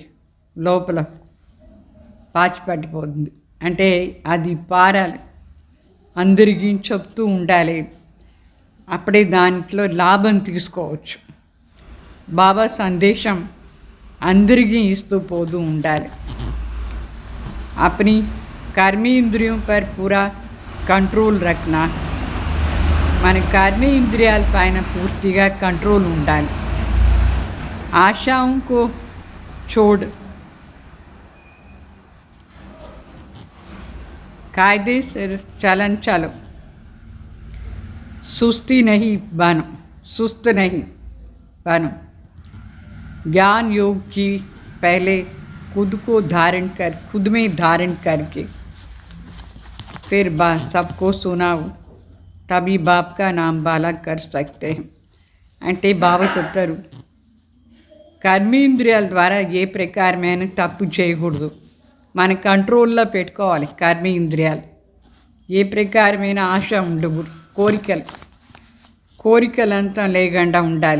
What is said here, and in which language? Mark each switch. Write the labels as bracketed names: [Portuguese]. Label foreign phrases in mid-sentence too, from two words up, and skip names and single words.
[Telugu] లోపల పాచి పట్టిపోతుంది. అంటే అది పారాలి, అందరికీ చెప్తూ ఉండాలి. అప్పుడే దాంట్లో లాభం తీసుకోవచ్చు. బాబా సందేశం అందరికీ ఇస్తూ పోతూ ఉండాలి. [Hindi] अपनी कर्मेंद्रियों पर पूरा कंट्रोल रखना. [Telugu] మన కర్మేంద్రియాల పైన పూర్తిగా కంట్రోల్ ఉండాలి. [Hindi] ఆశాంకో छोड़ कायदे से चलन चलो. सुस्ती नहीं बनो, सुस्त नहीं बनो. ज्ञान योग की पहले खुद को धारण कर, खुद में धारण करके फिर सबको सुनाओ, तभी बाप का नाम बाला कर सकते हैं. [Telugu] అంటే బాబా చెప్తారు, కర్మేంద్రియాల ద్వారా ఏ ప్రకారమైన తప్పు చేయకూడదు. మన కంట్రోల్లో పెట్టుకోవాలి కర్మేంద్రియాలు. ఏ ప్రకారమైన ఆశ ఉండకూడదు. కోరికలంతా లేకుండా ఉండాలి.